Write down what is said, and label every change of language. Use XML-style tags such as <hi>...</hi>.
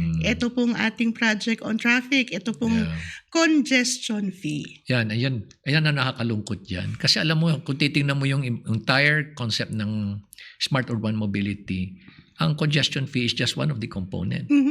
<tl>Ito pong ating project on traffic. Ito pong congestion fee. Ayan ang nakakalungkot yan. Kasi alam mo, kung titingnan mo yung</tl> <en>entire concept ng smart urban mobility, ang congestion fee is just one of the components.</en>